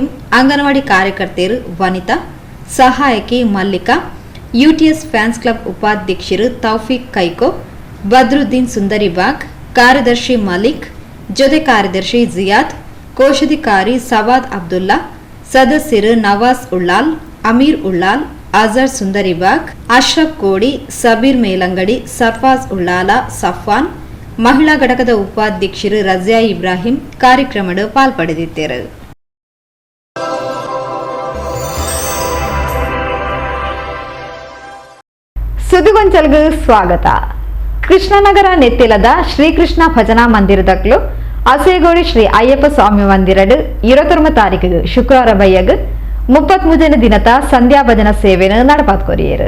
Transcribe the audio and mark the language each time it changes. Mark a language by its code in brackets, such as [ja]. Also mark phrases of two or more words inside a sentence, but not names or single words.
[kn] ಅಂಗನವಾಡಿ ಕಾರ್ಯಕರ್ತೆಯರು ವನಿತಾ, ಸಹಾಯಕಿ ಮಲ್ಲಿಕಾ, UTS ಫ್ಯಾನ್ಸ್ ಕ್ಲಬ್ ಉಪಾಧ್ಯಕ್ಷರು ತೌಫೀಕ್ ಕೈಕೋ, ಬದ್ರುದ್ದೀನ್ ಸುಂದರಿಬಾಗ್, ಕಾರ್ಯದರ್ಶಿ ಮಲಿಕ್, ಜೊತೆ ಕಾರ್ಯದರ್ಶಿ ಜಿಯಾದ್, ಕೋಶಾಧಿಕಾರಿ ಸವಾದ್ ಅಬ್ದುಲ್ಲಾ, ಸದಸ್ಯರು ನವಾಜ್ ಉಳ್ಳಾಲ್, ಅಮೀರ್ ಉಳ್ಳಾಲ್, ಅಜರ್ ಸುಂದರಿಬಾಗ್, ಅಶ್ರಫ್ ಕೋಡಿ, ಸಬೀರ್ ಮೇಲಂಗಡಿ, ಸರ್ಫಾಜ್ ಉಳ್ಳಾಲ, ಸಫಾನ್, ಮಹಿಳಾ ಘಟಕದ ಉಪಾಧ್ಯಕ್ಷರು ರಜಿಯಾ ಇಬ್ರಾಹಿಂ ಕಾರ್ಯಕ್ರಮದ ಪಾಲ್ಪಡೆದಿದ್ದರು. ಸುದ್ದಿಗೊಂಚಲ್ಗೆ ಸ್ವಾಗತ. [tcy] ಕೃಷ್ಣನಗರ ನೆತ್ತಿಲದ ಶ್ರೀಕೃಷ್ಣ ಭಜನಾ ಮಂದಿರದಕ್ಲು ಅಸೇಗೋಡಿ ಶ್ರೀ ಅಯ್ಯಪ್ಪ ಸ್ವಾಮಿ ಮಂದಿರಡು 21 ತಾರೀಕಿಗೆ ಶುಕ್ರವಾರ ಬಯ್ಯಗ್ 33 ದಿನದ ಸಂಧ್ಯಾ ಭಜನಾ ಸೇವೆಯನ್ನು ನಡಪಾತ್ಕೊರಿಯರು.